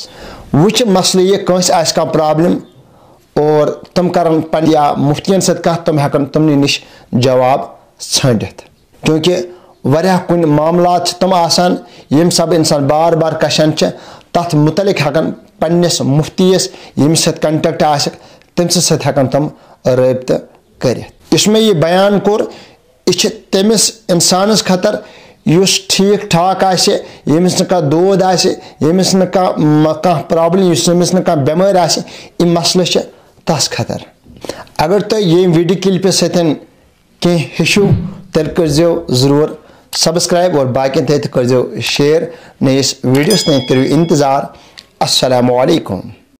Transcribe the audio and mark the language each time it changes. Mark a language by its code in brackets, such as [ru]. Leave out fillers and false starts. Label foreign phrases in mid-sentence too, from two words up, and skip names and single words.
[ks] वुच मसल यह कंस आस का प्रॉब्लम और तम करन पन या मुफ्तियन सत कथ तम हेकन तमनि निश जवाब छंडित क्योंकि वारिया कुन मामलात तम आसान यम सब इंसान बार बार कशन तथ मुतलिक हेकन पन्निस मुफ्तीस यमिस सत कंटेक्ट आसक तमिस सत हेकन तम रब्त करित। इसमें यह बयान कोर यह तमिस इंसानस खतर युस ठीक ठाक आसे यमिस न कह दोद आसे यमिस न कह प्रॉब्लम यमिस न कह बेमार आसे यह मसल तस खतर। अगर तुम ये वीडियो क्लिप सतन कह हेशु तेल करो जरूर सब्सक्राइब और बाकी तक करो शेयर नयस वीडियोस तक करो इंतजार। [ar] السلام عليكم.